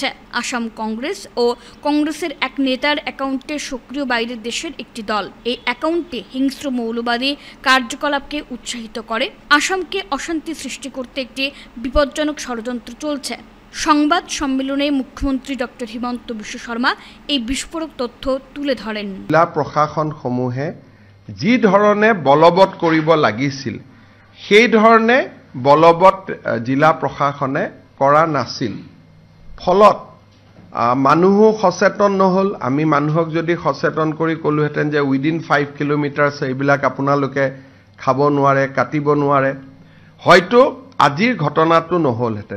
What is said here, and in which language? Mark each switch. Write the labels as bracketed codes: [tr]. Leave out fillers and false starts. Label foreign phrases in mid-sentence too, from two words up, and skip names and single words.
[bn] আসাম কংগ্রেস ও কংগ্রেসের এক নেতার অ্যাকাউন্টে সক্রিয় বাইরের দেশের একটি দল। এই অ্যাকাউন্টে হিংস্র মৌলবাদী কার্যকলাপকে উৎসাহিত করে। আসামকে অশান্তি সৃষ্টি করতে একটি বিপজ্জনক ষড়যন্ত্র চলছে। সংবাদ সম্মেলনে মুখ্যমন্ত্রী ডক্টর হিমন্ত বিশ্ব শর্মা এই বিস্ফোরক তথ্য তুলে ধরেন। [as] জেলা প্ৰশাসনসমূহে যি ধৰণে বলবৎ কৰিব লাগিছিল সেই ধৰণে বলবৎ জিলা প্ৰশাসনে কৰা নাছিল। ফলত মানুহো সচেতন নহ'ল। আমি মানুহক যদি সচেতন কৰি ক'লোহেঁতেন যে [en] within 5 kilometres [as] এইবিলাক আপোনালোকে খাব নোৱাৰে, কাটিব নোৱাৰে, হয়তো আজিৰ ঘটনাটো নহ'লহেঁতেন।